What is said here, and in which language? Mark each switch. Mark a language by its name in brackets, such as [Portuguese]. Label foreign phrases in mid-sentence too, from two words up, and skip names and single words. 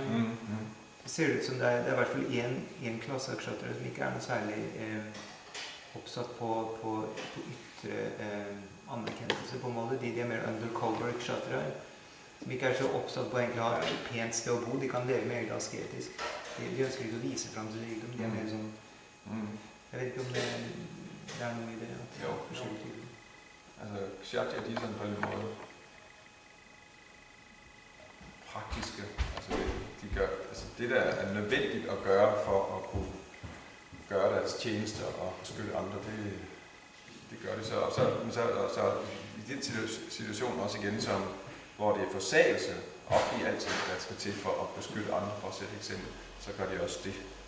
[Norwegian] Det ser ut som det er i hvert fall en klasse av kshatriya som ikke er noe særlig oppsatt på ytre anerkjennelse på en måte. De er mer undercover kshatriya, som ikke er så oppsatt på egentlig å ha et pent sted å bo. De kan leve mer asketisk. De ønsker ikke å vise frem til rikdom. De er mer sånn... Jeg vet ikke om det er noe i det. [Danish] Jo. Altså, kshatriya, de er sådan på en måde praktiske. Altså, det der er nødvendigt at gøre for at kunne gøre deres tjenester og beskytte andre, det gør de så. Og så i den situation også igen, hvor det er forsagelse op i alting, der skal til for at beskytte andre, for at sætte eksempel, så gør de også det.